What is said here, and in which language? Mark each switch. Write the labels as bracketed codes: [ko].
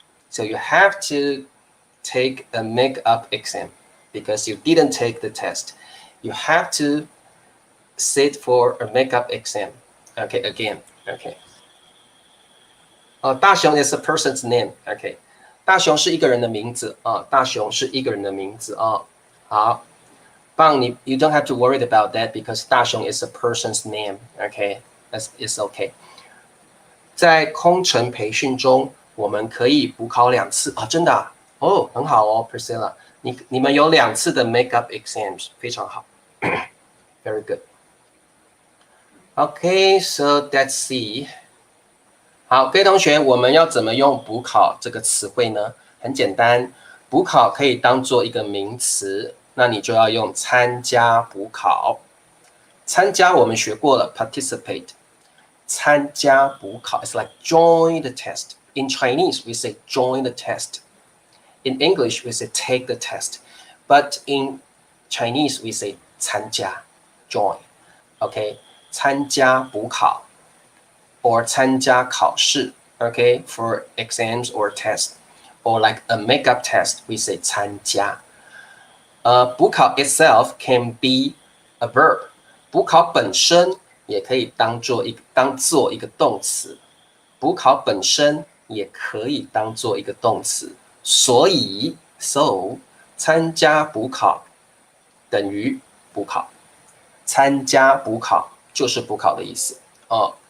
[en] So you have to take a makeup exam because you didn't take the test. You have to sit for a makeup exam. Okay, again. Okay. 大雄 is a person's name. Okay. [zh] 大雄是一个人的名字啊，大雄是一个人的名字啊。好，棒你 [en] you don't have to worry about that because 大雄 is a person's name. Okay, it's okay. [zh] 在空乘培训中，我们可以补考2次啊，真的啊，哦，很好哦 ，Priscilla， 你们有2次的 [en] makeup exams， [zh] 非常好， [en] very good。 Okay, so let's see。 [zh] 好，各位同学，我们要怎么用补考这个词汇呢？很简单，补考可以当做一个名词，那你就要用参加补考。参加我们学过了 ，participate。参加补考 [en] is like join the test. In Chinese, we say join the test. In English, we say take the test. But in Chinese, we say 参加 join，OK， [zh] 参加补考 [en] or [zh] 参加考试 [en] ，OK for exams or tests or like a makeup test we say 参加。补考 itself can be a verb， [zh] 补考本身也可以当做一个动词，补考本身也可以当做一个动词，所以 [en] so [zh] 参加补考等于补考，参加补考就是补考的意思哦。